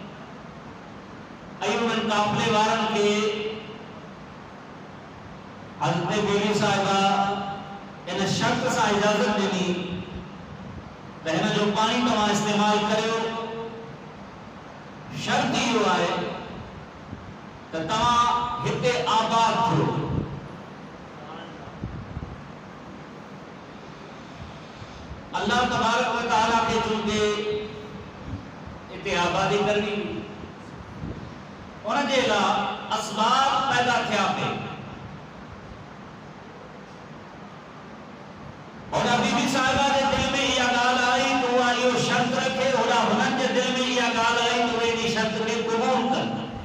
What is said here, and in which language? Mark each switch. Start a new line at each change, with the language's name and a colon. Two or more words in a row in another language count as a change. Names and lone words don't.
Sindhi: ऐं उन्हनि काफ़िले वारनि खे हज़रत बीबी साहिबा इन शर्त सां इजाज़त ॾिनी त हिन जो पाणी तव्हां इस्तेमाल करियो, शर्त इहो आहे त तव्हां हिते आबाद थियो।
Arabic: الله تبارك وتعالى
Sindhi: खे चूंकि हिते आबादी करणी उन जे लाइ असबाब पैदा थिया पे। होड़ा बीबी साहिबा जे दिल में इहा ॻाल्हि आई त उहा इहो शर्त रखे, होड़ा हुननि जे दिल में इहा ॻाल्हि आई त उहे इन शर्त खे क़बूल कनि।